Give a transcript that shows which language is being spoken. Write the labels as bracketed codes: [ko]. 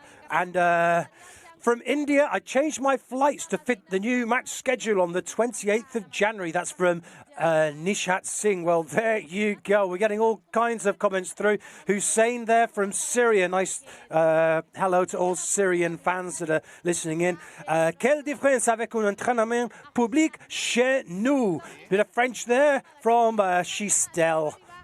[en] And from India, I changed my flights to fit the new match schedule on the 28th of January. That's from Nishat Singh. Well, there you go. We're getting all kinds of comments through. Hussein there from Syria. Nice hello to all Syrian fans that are listening in. [fr] Quelle différence avec un entraînement public chez nous? [en] Bit of French there from Chistel.